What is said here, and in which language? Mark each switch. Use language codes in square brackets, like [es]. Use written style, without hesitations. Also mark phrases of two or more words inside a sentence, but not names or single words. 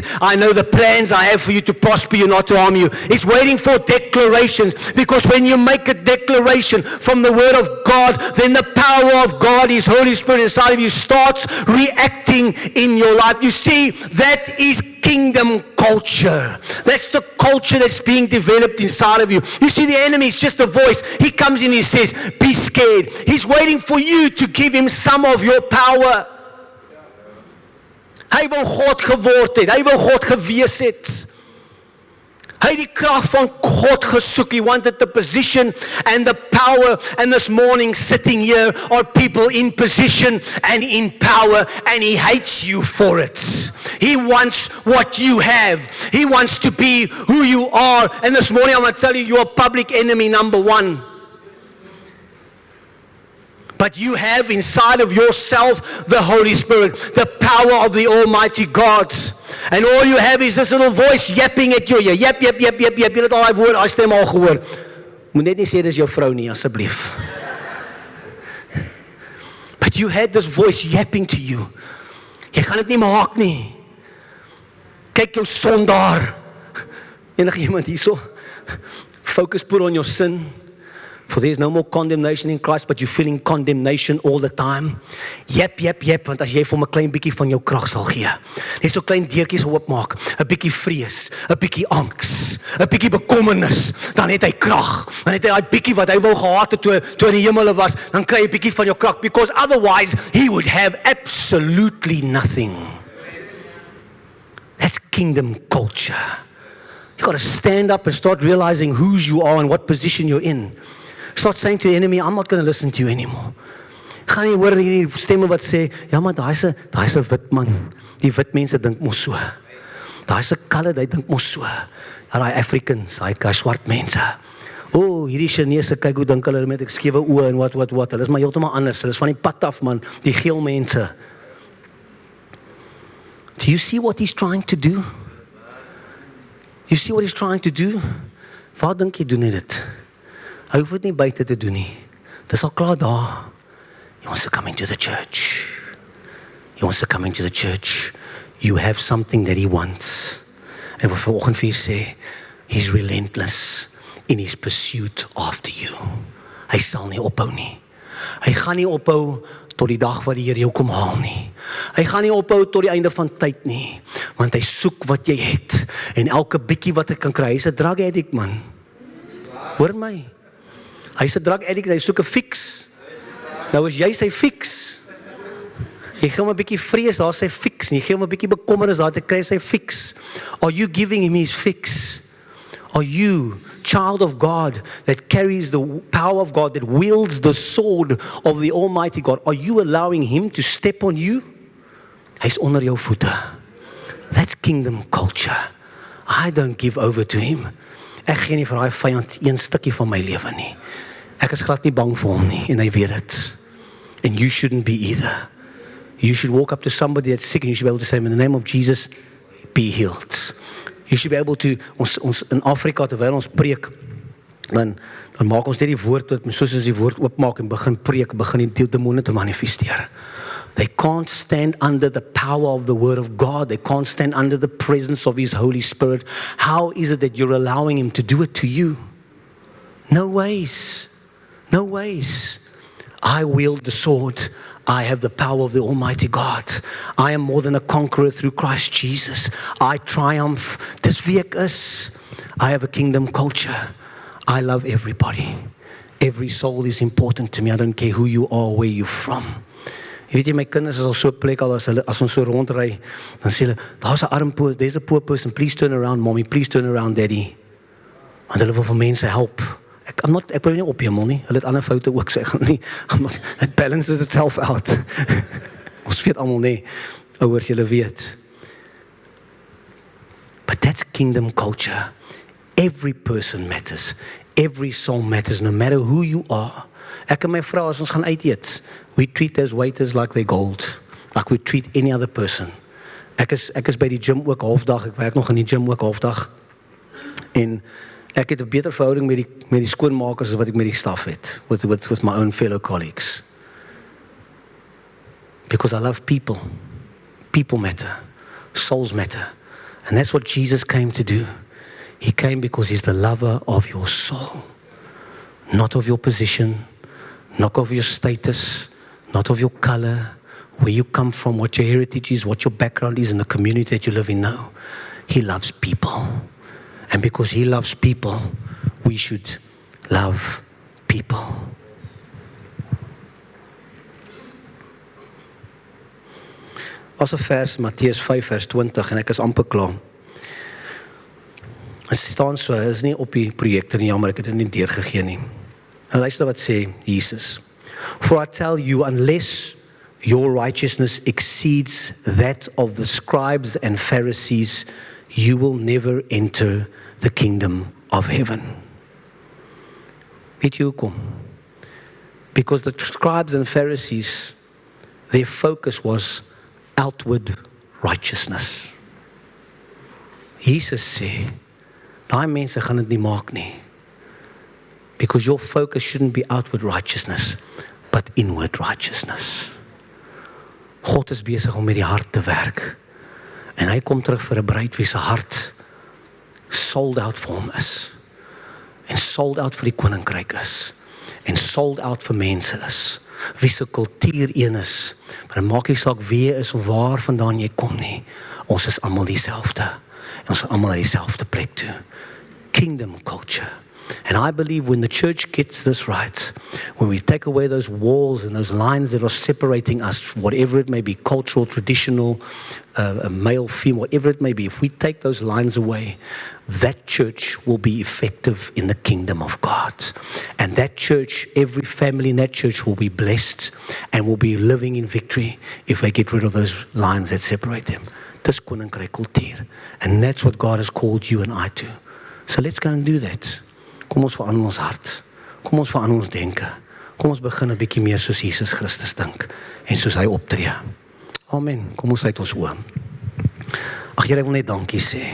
[en] I know the plans I have for you to prosper you, not to harm you. He's waiting for declarations, because when you make a declaration from the word of God, then the power of God, His Holy Spirit inside of you, starts reacting in your life. You see, that is kingdom culture. That's the culture that's being developed inside of you. You see, the enemy is just a voice. He comes in and he says, be scared. He's waiting for you to give him some of your power. [af] Hy wil God geword het. Hy wil God gewees het. Hy het die krag van God gesoek. [en] He wanted the position and the power. And this morning, sitting here are people in position and in power, and He hates you for it. He wants what you have. He wants to be who you are. And this morning, I'm going to tell you, you're public enemy number one. But you have inside of yourself the Holy Spirit, the power of the Almighty God. And all you have is this little voice yapping at you. Yap. [af] Jy het al die woord, daai stem al gehoor. Moet net nie sê dis jou vrou nie, asseblief. [en] But you had this voice yapping to you. [af] Jy kan dit nie maak nie. Kyk jou sondaar. Enige iemand hierso? [en] Focus, put on your sin. For there is no more condemnation in Christ, but you're feeling condemnation all the time. Yep, [af] want as jy vir 'n klein bietjie van jou krag sal gee. Net so klein deurtjies oopmaak, 'n bietjie vrees, 'n bietjie angs, 'n bietjie bekommernis, dan het hy krag. Dan het hy daai bietjie wat hy wou gehad het toe in die hemele was, dan kry jy 'n bietjie van jou krag, [en] because otherwise he would have absolutely nothing. That's kingdom culture. You got to stand up and start realizing whose you are and what position you're in. Start saying to the enemy, I'm not going to listen to you anymore. [af] Gaan jy hoor hierdie stemme wat sê, ja maar daai's 'n wit man. Die wit mense dink mos so. Daai's 'n colored, hy dink mos so. Ja, daai Africans, daai swart mense. Hierdie Chinese, kyk hoe dink hulle met skewe oë en wat. Hulle is maar heeltemal anders. Hulle is van die pad af, man. Die geel mense. [en] Do you see what he's trying to do? You see what he's trying to do? [af] Waar dink jy doen hy dit? Hy hoef dit nie buite te doen nie. Dis al klaar daar. [en] He wants to come into the church. He wants to come into the church. You have something that he wants. [af] En wat vanoggend vir sê, [en] he's relentless in his pursuit after you. [af] Hy sal nie ophou nie. Hy gaan nie ophou tot die dag wat die Here jou kom haal nie. Hy gaan nie ophou tot die einde van tyd nie, want hy soek wat jy het en elke bietjie wat hy kan kry. Hy's 'n [en] drug addict, [af] man. Hoor my. Hy's 'n [en] drug addict, [af] hy soek 'n fix. Nou as jy sy fix. Jy gee hom 'n bietjie vrees, daar sy fix. Jy gee hom 'n bietjie bekommernis, daar te kry sy fix. [en] Are you giving him his fix? Are you, child of God, that carries the power of God, that wields the sword of the Almighty God, are you allowing him to step on you? [af] Hy's onder jou voete. [en] That's kingdom culture. I don't give over to him. [af] Ek gee nie vir daai vyand een stukkie van my lewe nie. Ek is glad nie bang vir hom nie, en hy weet dit. [en] And you shouldn't be either. You should walk up to somebody that's sick and you should be able to say, in the name of Jesus, be healed. You should be able to, [af] ons in Afrika, terwyl ons preek, dan maak ons net die woord, soos ons die woord oopmaak en begin preek, begin die demone te manifesteer. [en] They can't stand under the power of the word of God. They can't stand under the presence of His Holy Spirit. How is it that you're allowing Him to do it to you? No ways. No ways. I wield the sword. I have the power of the Almighty God. I am more than a conqueror through Christ Jesus. I triumph. [af] Dis wie ek is. [en] I have a kingdom culture. I love everybody. Every soul is important to me. I don't care who you are, where you're from. [af] Jy weet jy, my kinders is al so plek al as ons so rondry, dan sê hulle, [en] there's a poor person, please turn around mommy, please turn around daddy. [af] Want hulle wil vir mense help. Ek wil nie op hemel nie. Hulle het ander foute ook sê. [en] It balances itself out. [af] Ons weet almal nie, ouers julle weet. [en] But that's kingdom culture. Every person matters. Every soul matters, no matter who you are. [af] Ek en my vrou, as ons gaan uit eet, [en] we treat those waiters like they're gold. Like we treat any other person. [af] Ek is by die gym ook halfdag, ek werk nog in die gym ook halfdag. En ek het 'n beter verhouding met die skoonmakers as wat ek met die staf het, [en] with my own fellow colleagues. Because I love people. People matter. Souls matter. And that's what Jesus came to do. He came because he's the lover of your soul. Not of your position, not of your status, not of your color, where you come from, what your heritage is, what your background is in the community that you live in. No. He loves people. And because he loves people, we should love people. [af] As 'n vers, Matteus 5 vers 20, en ek is amper klaar. Het staan so, het is nie op die projekte nie, jammer, ek het dit nie deurgegee nie. En luister wat sê Jesus. [en] For I tell you, unless your righteousness exceeds that of the scribes and Pharisees, you will never enter the kingdom of heaven. [af] Weet jy hoekom? [en] Because the scribes and Pharisees, their focus was outward righteousness. [af] Jesus sê, daai mense gaan dit nie maak nie. [en] Because your focus shouldn't be outward righteousness, but inward righteousness. [af] God is besig om met die hart te werk. En hy kom terug vir 'n bruid wie se hart [en] sold out [af] vir hom is. En [en] sold out [af] vir die koninkryk is. En [en] sold out [af] vir mense is. Wie se kultuur een is. Maar dit maak nie saak wie is of waar vandaan jy kom nie. Ons is almal dieselfde. En ons is almal na dieselfde plek toe. [en] Kingdom culture. And I believe when the church gets this right, when we take away those walls and those lines that are separating us, whatever it may be, cultural, traditional, male, female, whatever it may be, if we take those lines away, that church will be effective in the kingdom of God. And that church, every family in that church will be blessed and will be living in victory if they get rid of those lines that separate them. [af] Dis koninkryk kultuur. [en] And that's what God has called you and I to. So let's go and do that. [af] Kom ons verander ons hart. Kom ons verander ons denke. Kom ons begin 'n bietjie meer soos Jesus Christus dink en soos hy optree. Amen. Kom ons sluit ons oë. Ag Here, ek wil net dankie sê.